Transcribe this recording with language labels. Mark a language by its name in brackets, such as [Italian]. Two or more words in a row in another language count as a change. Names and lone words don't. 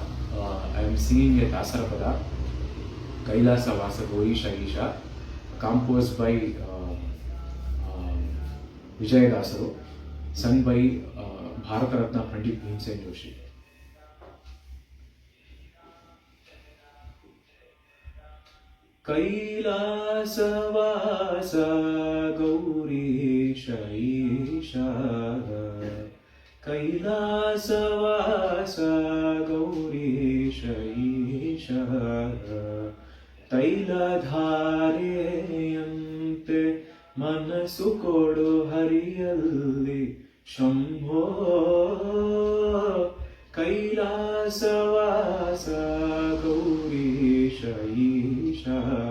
[English] I am singing a Dasarapada, [Kannada] ಕೈಲಾಸ ವಾಸ ಗೌರೀಶ ಈಶ, [English] composed by Vijay Dasaru, sung by Bharata Ratna Pandit Bhimsen Joshi. [Kannada] ಕೈಲಾಸ ವಾಸ ಗೌರೀಶ ಈಶ, ಕೈಲಾಸವಾಸ ಗೌರೀಶ ಈಶ, ತೈಲಧಾರೆಯಂತೆ ಮನಸು ಕೊಡು ಹರಿಯಲ್ಲಿ ಶಂಭೋ, ಕೈಲಾಸವಾಸ ಗೌರೀಶ ಈಶ,